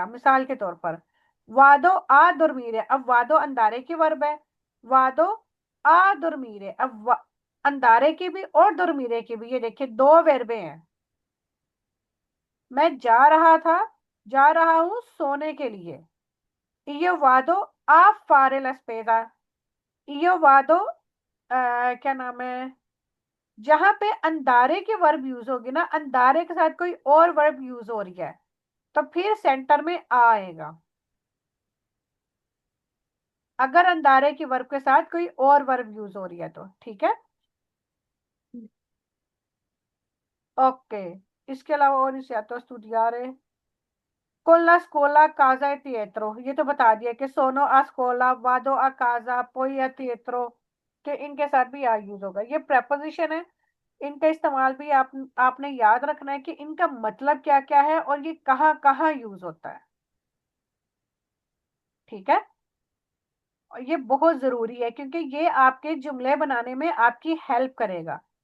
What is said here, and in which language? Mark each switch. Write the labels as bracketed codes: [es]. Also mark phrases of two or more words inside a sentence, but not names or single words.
[hi] मिसाल के तौर पर [it] vado a dormire, [hi] अब [it] vado andare [hi] की वर्ब है, [it] vado a dormire, [hi] अब अंदारे की भी और दुर्मीरे की भी, ये देखिए दो वर्बे हैं। मैं जा रहा था, जा रहा हूं सोने के लिए, [it] io vado a fare la spesa, io vado [hi] क्या नाम है, जहां पे अंदारे की वर्ब यूज होगी ना, अंदारे के साथ कोई और वर्ब यूज हो रही है तो फिर सेंटर में आएगा, अगर अंदारे की वर्ब के साथ कोई और वर्ब यूज हो रही है तो। ठीक है। ओके। इसके अलावा और इसे तो स्टूडियारे [it] con la scuola casa e teatro, [hi] ये तो बता दिया कि [it] sono a scuola, vado a casa, poi a teatro, [hi] कि इनके साथ भी आ यूज होगा। ये प्रेपोजिशन है, इनका इस्तेमाल भी आपने याद रखना है कि इनका मतलब क्या क्या है और ये कहाँ कहाँ यूज होता है। ठीक है। और ये बहुत जरूरी है क्योंकि ये आपके जुमले बनाने में आपकी हेल्प करेगा।